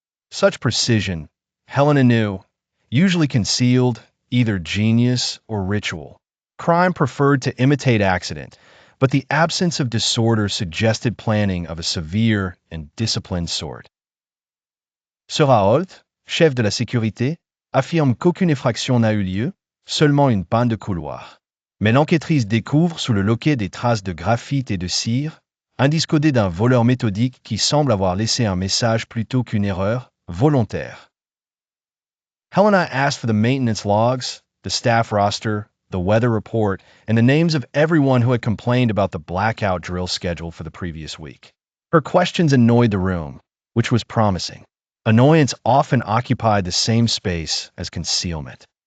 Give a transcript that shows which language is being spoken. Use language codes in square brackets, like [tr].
[en] Such precision, Helena knew, usually concealed either genius or ritual. Crime preferred to imitate accident, but the absence of disorder suggested planning of a severe and disciplined sort. [fr] Sera Holt, chef de la sécurité, affirme qu'aucune effraction n'a eu lieu, seulement une panne de couloir. Mais l'enquêtrice découvre sous le loquet des traces de graphite et de cire, indice codé d'un voleur méthodique qui semble avoir laissé un message plutôt qu'une erreur volontaire. [en] Helena asked for the maintenance logs, the staff roster, the weather report, and the names of everyone who had complained about the blackout drill schedule for the previous week. Her questions annoyed the room, which was promising. Annoyance often occupied the same space as concealment.